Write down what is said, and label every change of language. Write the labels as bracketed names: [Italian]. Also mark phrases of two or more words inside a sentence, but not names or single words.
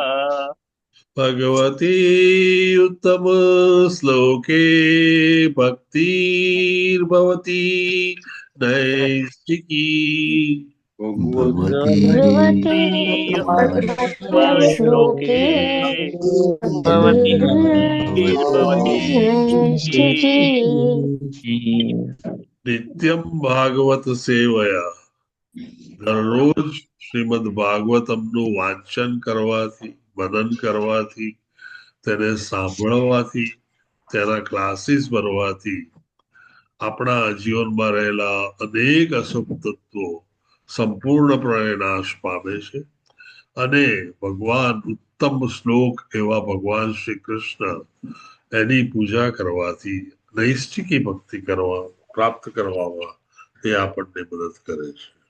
[Sanskrit] भगवती उत्तम श्लोके भक्तिर्भवती नैष्टिकी भगवती भगवते भगवती उत्तम उत्तम उत्तमश्लोके श्लोके भवति नित्यम भागवत सेवया [Gujarati] દરરોજ શ્રીમદ ભાગવતમનું વાંચન કરવાથી, મનન કરવાથી, તેને સાંભળવાથી, તેના ક્લાસીસ ભરવાથી આપણા જીવનમાં રહેલા અનેક અશુભ તત્વો સંપૂર્ણપણે નાશ પામે છે અને ભગવાન ઉત્તમ શ્લોક એવા ભગવાન શ્રી કૃષ્ણ એની પૂજા કરવાથી નૈષ્ઠિકી ભક્તિ કરવા પ્રાપ્ત કરવામાં એ આપણને મદદ કરે છે.